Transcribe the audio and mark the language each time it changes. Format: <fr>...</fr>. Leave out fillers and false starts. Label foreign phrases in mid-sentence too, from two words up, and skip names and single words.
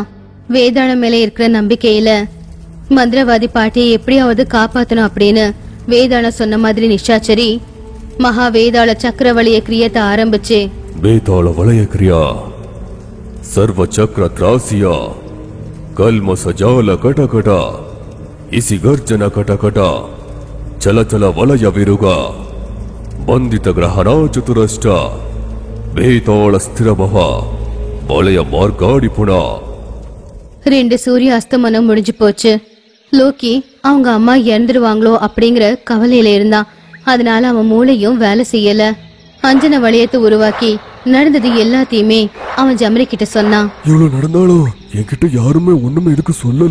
<ta>வேதாளம் மேல இருக்கிற நம்பிக்கையில மந்திரவாதி பாட்டியை எப்படியாவது காப்பாத்தணும் அப்படின்னு வேதாளம் சொன்ன மாதிரி நிஷாச்சரி மகா வேதாள சக்கரவளிய கிரியத்தை ஆரம்பிச்சு. வேதாள வளைய கிரியா சர்வ சக்கர திராசியா கல்ம சஜால கಟ ಇಸಿ ಗರ್ಜನ ಕಟ ಚಲ ಚಲ ವಲಯ ವಿರುಗ ಬಂದಿತ ಗ್ರಹಣ ಚತುರಷ್ಟ ಬೇತಾಳ ಸ್ಥಿರ ಭವ ವಲಯ ಮಾರ್ಗಾಡಿ ಪುಣ. 2 சூரிய அஸ்தமனம் முடிஞ்சு போச்சு. லோக்கி அவங்க அம்மா இறந்துருவாங்களோ அப்படிங்கிற கவலையில இருந்தான். அதனால அவன் மூளையும் வேலை செய்யல. அஞ்சன வளையத்தை உருவாக்கி நடந்தது எல்லாத்தையுமே அவன் ஜமரி கிட்ட சொன்னான். இவ்வளவு நடந்தாலும் என்கிட்ட யாருமே ஒண்ணுமே எதுக்கு சொல்லல.</ta>